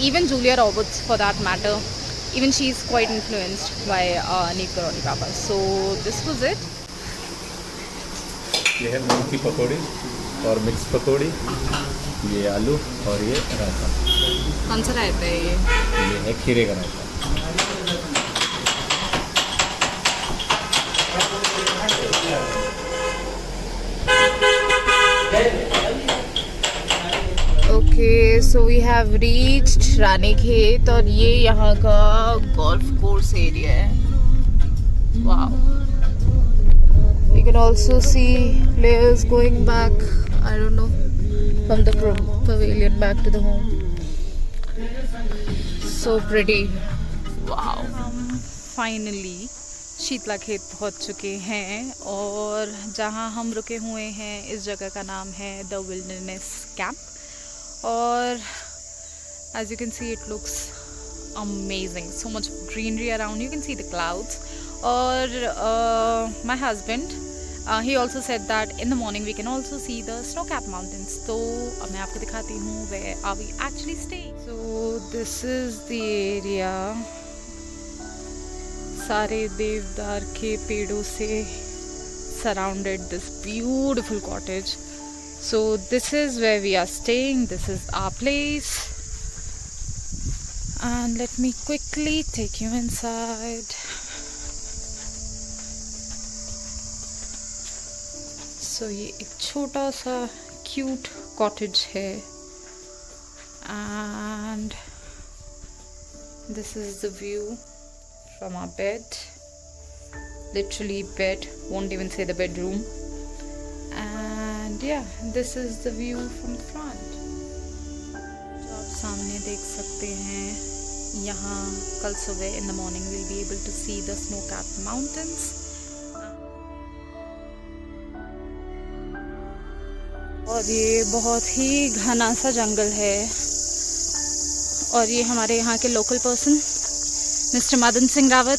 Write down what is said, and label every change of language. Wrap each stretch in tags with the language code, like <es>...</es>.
<en>Even Julia Roberts for that matter, even she is quite influenced by Neep Karoli Baba. So this was it.</en> <hi>ये है मूंग की पकौड़ी और mix पकौड़ी, ये आलू और ये रायता। कौन सा रायता है ये है खीरे का रायता।</hi> <en>okay so we have reached</en> <hi>Ranikhet और ये यहाँ का गोल्फ कोर्स एरिया है।</hi> <en>Wow, you can also see players going back, I don't know, from the pavilion back to the home. So pretty. Wow.</en> <hi>Finally Shitlakhet पहुँच चुके हैं और जहाँ हम रुके हुए हैं इस जगह का नाम है द विल्डरनेस कैंप।</hi> <en>और as you can see it looks amazing, so much greenery around, you can see the clouds. और my husband he also said that in the morning we can also see the snow-capped mountains.</en> <hi>तो अब मैं आपको दिखाती हूँ</hi> <en>where are we actually staying. So this is the area,</en> <hi>सारे देवदार के पेड़ों से</hi> <en>surrounded this beautiful cottage. So this is where we are staying, this is our place, and let me quickly take you inside.</en> <hi>So ये एक छोटा सा</hi> <en>cute cottage</en> <hi>है and</hi> <en>This is the view from our bed. Literally bed, won't even say the bedroom. And yeah, this is the view from the front.</en> <hi>जो आप सामने देख सकते हैं, यहाँ कल सुबह</hi> <en>in the morning we'll be able to see the snow-capped mountains.</en> <hi>और ये बहुत ही घना सा जंगल है, और ये हमारे यहाँ के local person mister Madan Singh Rawat.</hi>